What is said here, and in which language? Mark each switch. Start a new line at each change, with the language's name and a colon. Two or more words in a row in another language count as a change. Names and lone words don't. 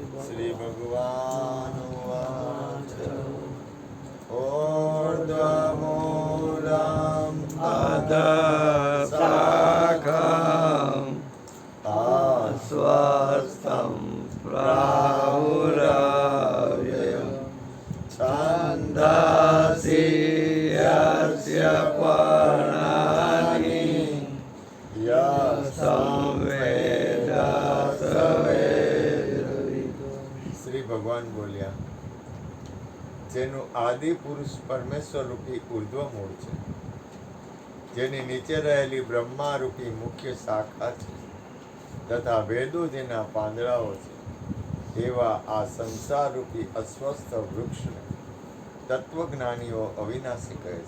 Sanskrit: શ્રી ભગવાન ઉવાચ ऊर्ध्वमूलम् अधःशाखम् आश्वस्तं प्राहुरव्ययम् छन्दांसि यस्य पर्णानि यस्तं वेद
Gujarati: શ્રી ભગવાન બોલ્યા જેનું આદિ પુરુષ પરમેશ્વર રૂપી ઉર્ધ્વ મૂળ છે, જેની નીચે રહેલી બ્રહ્મા રૂપી મુખ્ય શાખા છે તથા વેદો જેના પાંદડાઓ છે, એવા આ સંસાર રૂપી અસ્વસ્થ વૃક્ષને તત્વજ્ઞાનીઓ અવિનાશી કહે છે.